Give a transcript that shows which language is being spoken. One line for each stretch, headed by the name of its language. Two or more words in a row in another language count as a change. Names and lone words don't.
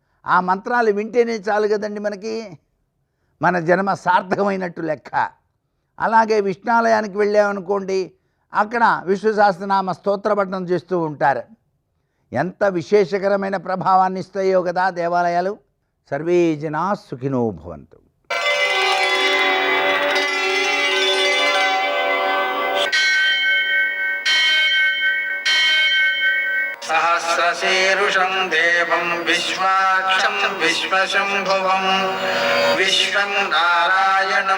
Telugu: ఆ మంత్రాలు వింటేనే చాలు కదండి మనకి. మన జన్మ సార్థకమైనట్టు లెక్క. అలాగే విష్ణాలయానికి వెళ్ళామనుకోండి, అక్కడ విష్ణు సహస్రనామ స్తోత్రపఠనం చేస్తూ ఉంటారు. ఎంత విశేషకరమైన ప్రభావాన్ని ఇస్తాయో కదా దేవాలయాలు.
Sanskrit: सर्वे जना सुखिनो भवन्तु. सहस्रशीर्षं देवं विश्वाक्षं विश्वशम्भुवं विश्वं नारायणं